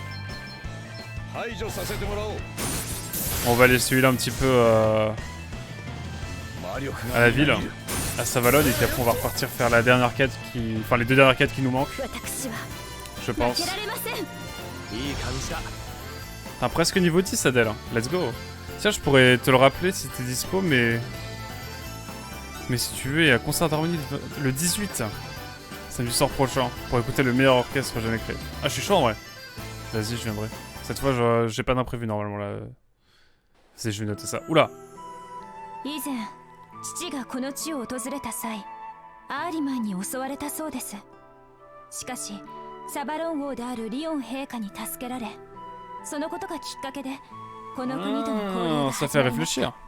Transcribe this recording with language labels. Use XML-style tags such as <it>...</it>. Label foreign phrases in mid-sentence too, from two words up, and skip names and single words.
<fr>On va aller celui-là un petit peu à la ville, à Savalon, et puis après on va repartir faire la dernière quête qui... Enfin, les deux dernières quêtes qui nous manquent. Je pense. T'as presque niveau 10, Adèle.</fr> <en>Let's go.</en> <fr>Tiens, je pourrais te le rappeler si t'es dispo, mais... Mais si tu veux, il y a concert d'harmonie le 18. Samedi soir prochain, pour écouter le meilleur orchestre jamais créé. Ah, je suis chaud en vrai. Vas-y, je viendrai. Cette fois, j'ai pas d'imprévu normalement là. Vas-y, je vais noter ça. Oula!</fr> <ja>以前父がこの地を訪れた際アーリマンに襲われたそうです。しかしサバロン王であるリオン陛下に助けられそのことがきっかけでこの国との交流が始まりました。</ja>